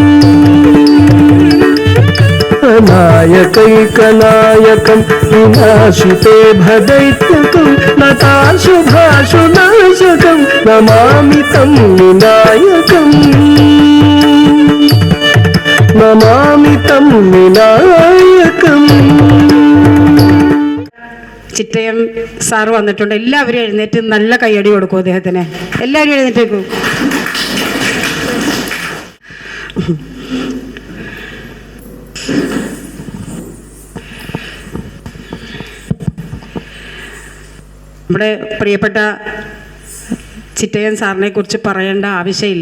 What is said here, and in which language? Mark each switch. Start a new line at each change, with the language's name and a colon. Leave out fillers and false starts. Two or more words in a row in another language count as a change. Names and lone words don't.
Sanskrit: अनायकैकनायकं विनाशिते भदैत्यकं नताशुभाशुनाशकं नमामि तं विनायकम् नमामि तं विनायकम्.
Malayalam: ചിറ്റയം സാറ് വന്നിട്ടുണ്ട്. എല്ലാവരും എഴുന്നേറ്റ് നല്ല കയ്യടി കൊടുക്കും അദ്ദേഹത്തിന്. എല്ലാവരും എഴുന്നേറ്റേക്കും. നമ്മുടെ പ്രിയപ്പെട്ട ചിറ്റയൻ സാറിനെ കുറിച്ച് പറയേണ്ട ആവശ്യമില്ല.